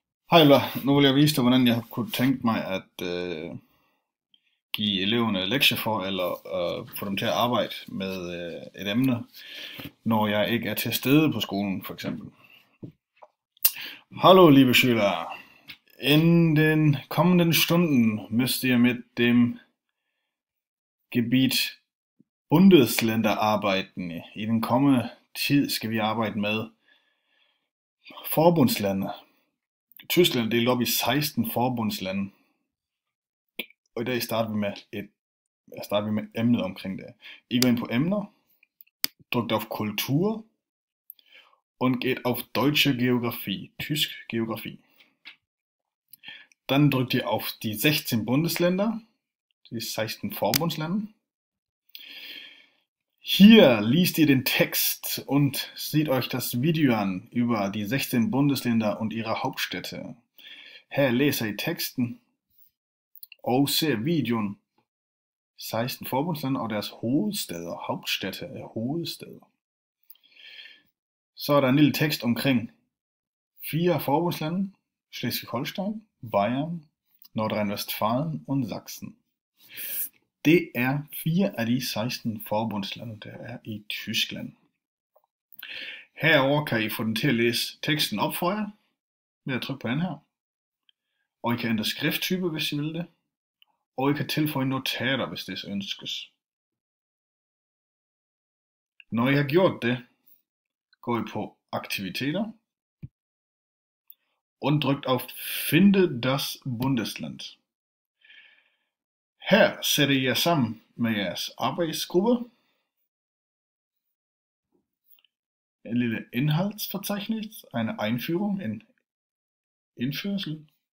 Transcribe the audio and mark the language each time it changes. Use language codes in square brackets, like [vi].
[da] Hej Ella, nu vil jeg vise dig, hvordan jeg kunne tænke mig at give eleverne lektier for, eller få dem til at arbejde med et emne, når jeg ikke er til stede på skolen, for eksempel. [de] Hallo liebe Schüler, in den kommenden Stunden müsst ihr mit dem Gebiet Bundesländer arbeiten. [da] I den kommende tid skal vi arbejde med forbundslande. Tyskland er delt op i 16 forbundslande, og i dag starter vi med emnet omkring det. I går ind på Emner, [de] drückt auf Kultur und geht auf Deutsche Geografie, [da] Tysk Geografie. [de] Dann drückt ihr auf die 16 Bundesländer, die 16 Vorbundsländer. Hier liest ihr den Text und seht euch das Video an über die 16 Bundesländer und ihre Hauptstädte. [da] Her læser I teksten og ser videoen 16 forbundslande og deres hovedstæder, hauptstädte er hovedstæder. Så er der en lille tekst omkring 4 forbundslande, Schleswig-Holstein, Bayern, Nordrhein-Westfalen og Sachsen. Det er 4 af de 16 forbundslande, der er i Tyskland. Herover kan I få den til at læse teksten op for jer, ved at trykke på den her. Og I kan ændre skrifttype, hvis I vil det. Og I kan tilføje notater, hvis det ønskes. Når I har gjort det, går I på aktiviteter [de] und drückt auf Finde das Bundesland. [da] Her sætter I jer sammen med jeres arbejdsgruppe. En lille Inhaltsverzeichnis, [de] eine Einführung, [da] en indførsel.